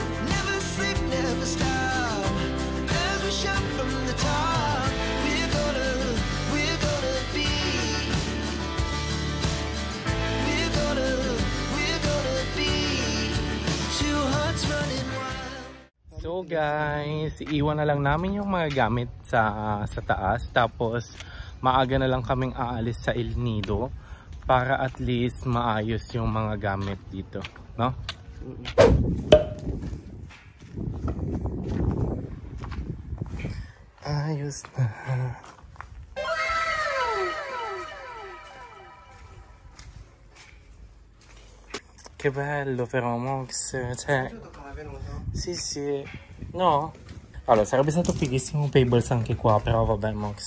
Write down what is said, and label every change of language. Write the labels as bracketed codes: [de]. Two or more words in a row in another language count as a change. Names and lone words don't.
[en] Never sleep, never stop, as we shout from the top. We're gonna be, we're gonna be two hearts running wild. So guys, [tl] iiwan na lang namin yung mga gamit sa taas. Tapos maaga na lang kaming aalis sa El Nido para [en] at least [tl] maayos yung mga gamit dito, no? Ayos na. [it] Che bello però Mox, cioè sì sì, no? Allora sarebbe stato fighissimo un Payables anche qua, però vabbè Mox.